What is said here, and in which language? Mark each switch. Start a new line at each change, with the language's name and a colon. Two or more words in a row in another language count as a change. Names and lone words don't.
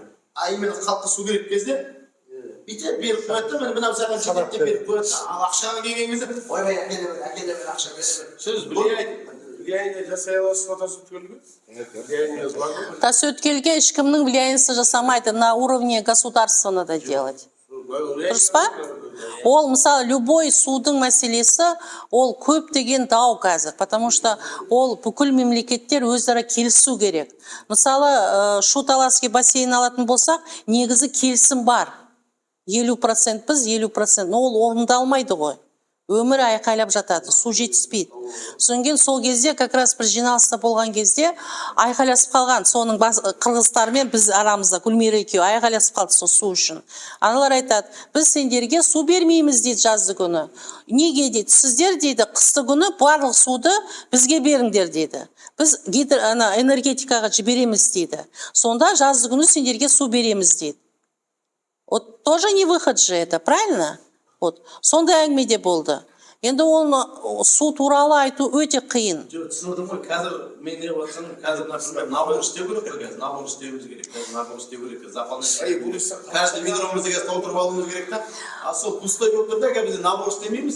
Russian: А именно
Kazakh: халыққа су керек кезде бүйтіп беріп қояды да, мына саған жетіп беріп қояды, ал ақшаға келген кезде, ойбай, әкеле бер ақша бере. Сіз влияние жасай аласыз ба тасөткелге? Тасөткелге ешкімнің влияниесі жасамайды,
Russian: на уровне государства надо делать.
Kazakh: Дұрыс па? Ол, мысалы, любой судың мәселесі, ол көп деген дау қазір,
Russian: потому что
Kazakh: ол бүкіл мемлекеттер өзара келісу керек. Мысалы, Шу-Таласский бассейн алатын болсақ, негізі келісім бар. 50% біз, 50%, но ол орындалмайды ғой. Өмір айқайлап жатады, су жетіспейді. Содан кейін сол кезде
Russian: как раз
Kazakh: бір жиналыста болған кезде айқайласып қалған, соның қырғыздармен біз арамызда Гүлмира екеуі айқайласып қалды сол су үшін. Аналар айтады, біз сендерге су бермейміз дейді жазды күні. Неге дейді, сіздер дейді қысты күні барлық суды бізге беріңдер дейді. Біз энергетикаға жібереміз дейді. Сонда жазды күні сендерге су береміз дейді.
Russian: Вот тоже не выход же это, правильно? Вот,
Kazakh: сондай әңгімеде болды. Енді оны су туралы айту өте қиын. Түсініп ғой, қазір мен не отырсам, қазір нәрсемен набор істеу керек қой, қазір набор істеуіміз керек, қазір набор істеу керек, заполнять. Каждый ведромызды қазір толтырып алуымыз керек та. А сол пустой болып тұр да, бізде набор істемейміз.